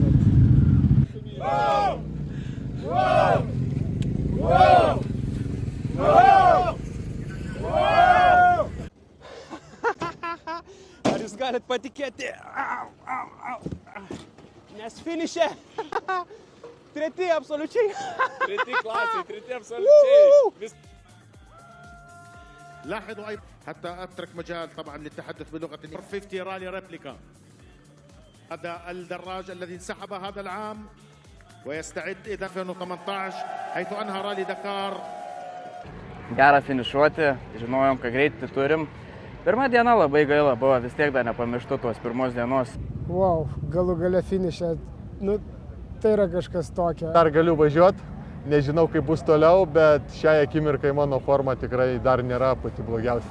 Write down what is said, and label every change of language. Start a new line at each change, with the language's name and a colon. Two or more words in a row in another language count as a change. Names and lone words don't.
Lithuanian: Ar jūs galit patikėti? Nes finiše. Treti absoliučiai. Treti klasiai, treti absoliučiai.
Arabic: لاحظوا أيضا حتى أترك مجال طبعا للتحدث بلغة 50 رالي ريبليكا. هذا الدراج الذي انسحب هذا العام ويستعد إلى 2018 حيث أنهى رالي دكار.
Lithuanian: Gera finišuoti, žinojom, kad greitį turim. Pirma diena labai gaila buvo, vis tiek dar nepamirštu tos pirmos dienos. Wow, galų gale finišė, nu tai yra kažkas tokio. Dar galiu važiuoti. Nežinau, kaip bus toliau, bet šiai akimirkai mano forma tikrai dar nėra pati blogiausia.